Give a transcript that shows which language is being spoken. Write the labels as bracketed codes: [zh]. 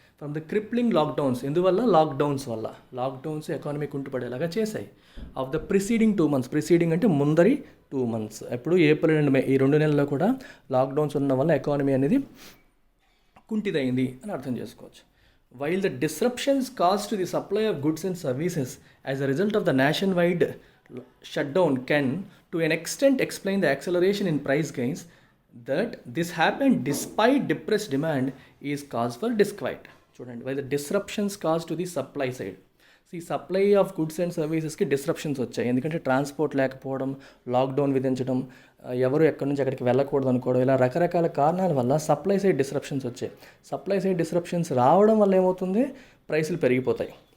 [en] From the crippling lockdowns. [te] ఎందువల్ల? Lockdowns economy కుంటుపడేలాగా చేశాయి. [en] of the preceding 2 months, [te] preceding అంటే ముందరి 2 months, ఎప్పుడు ఏప్రిల్ అండ్ మే, ఈ 2 నెలల్లో కూడా లాక్డౌన్స్ ఉన్న వల్ల ఎకానమీ అనేది కుంటిదైంది అని అర్థం చేసుకోవచ్చు. [en] While the disruptions caused to the supply of goods and services as a result of the nationwide shutdown can to an extent explain the acceleration in price gains, that this happened despite depressed demand is cause for disquiet. [te] చూడండి, [en] while the disruptions caused to the supply side, [te] ఈ supply of goods and సర్వీసెస్కి disruptions వచ్చాయి. ఎందుకంటే transport లేకపోవడం, lockdown విధించడం, ఎవరు ఎక్కడి నుంచి అక్కడికి వెళ్ళకూడదు అనుకోవడం, ఇలా రకరకాల కారణాల వల్ల సప్లై సైడ్ డిస్రప్షన్స్ వచ్చాయి. సప్లై సైడ్ డిస్రప్షన్స్ రావడం వల్ల ఏమవుతుంది? ప్రైసులు పెరిగిపోతాయి.